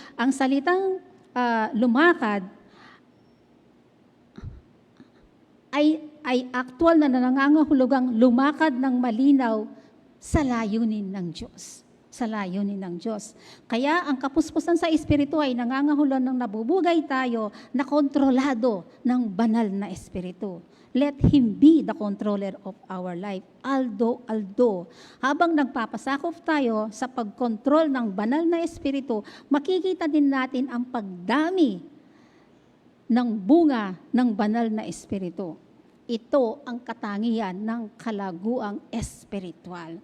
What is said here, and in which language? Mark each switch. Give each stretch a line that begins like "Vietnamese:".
Filipino: Ang salitang lumakad ay actual na nangangahulugang lumakad ng malinaw sa layunin ng Diyos. Sa layunin ng Diyos. Kaya ang kapuspusan sa Espiritu ay nangangahulugan ng nabubugay tayo na kontrolado ng banal na Espiritu.
English: Let Him be the controller of our life.
Filipino: Aldo, habang nagpapasakop tayo sa pagkontrol ng banal na Espiritu, makikita din natin ang pagdami ng bunga ng banal na Espiritu. Ito ang katangian ng kalaguang espiritual.